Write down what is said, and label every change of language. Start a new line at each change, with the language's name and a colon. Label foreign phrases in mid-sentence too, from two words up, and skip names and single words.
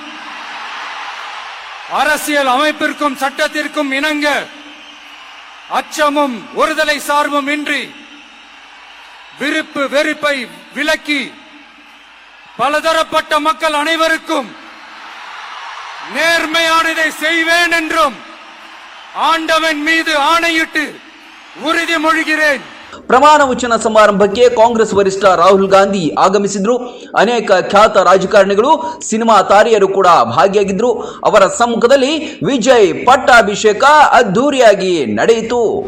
Tamil: அரசியல் அமைப்பிற்கும் சட்டத்திற்கும் இணங்க அச்சமும் ஒருதலை சார்பும் இன்றி விருப்பு வெறுப்பை விலக்கி பலதரப்பட்ட மக்கள் அனைவருக்கும் நேர்மையானதை செய்வேன் என்றும் ஆண்டவன் மீது ஆணையிட்டு உறுதிமொழிகிறேன்.
Kannada: ಪ್ರಮಾಣ ವಚನ ಸಮಾರಂಭಕ್ಕೆ ಕಾಂಗ್ರೆಸ್ ವರಿಷ್ಠ ರಾಹುಲ್ ಗಾಂಧಿ ಆಗಮಿಸಿದ್ರು. ಅನೇಕ ಖ್ಯಾತ ರಾಜಕಾರಣಿಗಳು, ಸಿನಿಮಾ ತಾರೆಯರು ಕೂಡ ಭಾಗಿಯಾಗಿದ್ರು. ಅವರ ಸಮ್ಮುಖದಲ್ಲಿ ವಿಜಯ್ ಪಟ್ಟಾಭಿಷೇಕ ಅದ್ದೂರಿಯಾಗಿ ನಡೆಯಿತು.